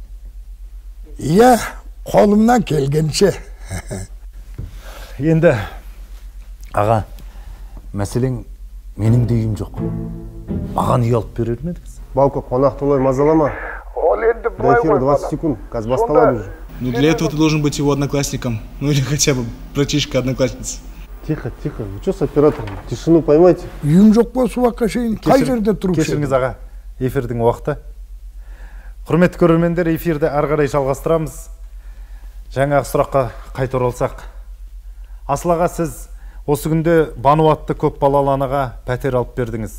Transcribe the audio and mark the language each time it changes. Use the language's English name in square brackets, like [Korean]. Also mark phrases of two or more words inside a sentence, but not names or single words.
[Kazakh] Иә, қолымнан келгенше. Енді, аға, мәселең менің де үйім жоқ. Маған үй алып берер ме едіңіз? Балко, қонақ толай мазалама. Ол енді [Russian] До эфира 20 секунд, [Kazakh] қазір басталады [Russian] уже. Ну для этого ты должен быть его одноклассником. Ну или хотя бы братишка-одноклассница. Тихо, тихо. Вы что с оператором? Тишину поймайте. [Kazakh] Үйім жоқ болса уақытқа шейін қай жерде тұрушы? Кешіріңіз аға, эфирдің уақыты. Құрметті көрермендер, эфирді ары қарай жалғастырамыз. Жаңағы сұраққа қайта оралсақ. Асыл аға, сіз осы күнде Бану атты көп балалы анаға пәтер алып бердіңіз.